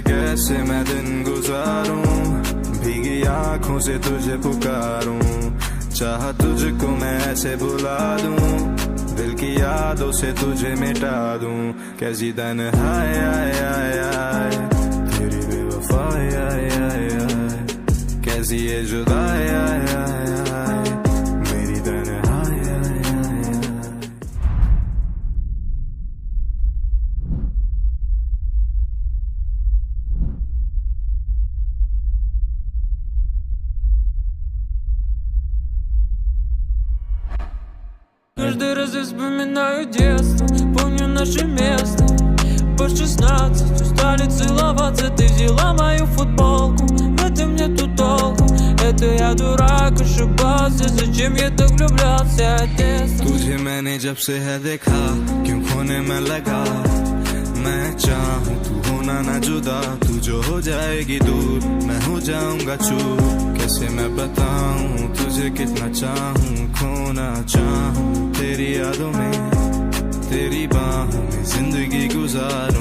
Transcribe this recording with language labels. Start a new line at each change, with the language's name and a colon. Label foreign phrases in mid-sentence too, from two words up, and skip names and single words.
Hindi: कैसे मैं दिन गुजारूं, भीगी आंखों से तुझे पुकारूं, चाह तुझको मैं ऐसे बुला दूं, दिल की यादों से तुझे मिटा दूं। कैसी तन्हाई आए आए आए तेरी बेवफाई आए आए आए, कैसी ये जुदाई आए आए आए मेरी तन्हाई आए आए आए।
Russian: Каждый раз я вспоминаю детство, помню наше место. По 16 устали целоваться, ты взяла мою футболку. В этом нету толку, это я дурак, ошибался. Зачем я так влюблялся, детство?
Hindi: तुझे मैंने जब से है देखा, क्यों खोने में लगा। मैं चाहूँ तू होना ना जुदा, तू जो हो जाएगी दूर, मैं हो जाऊंगा चूर। कैसे मैं बताऊँ तुझे कितना चाहूँ, खोना चाहूँ तेरी यादों में, तेरी बाहों में जिंदगी गुजारूं।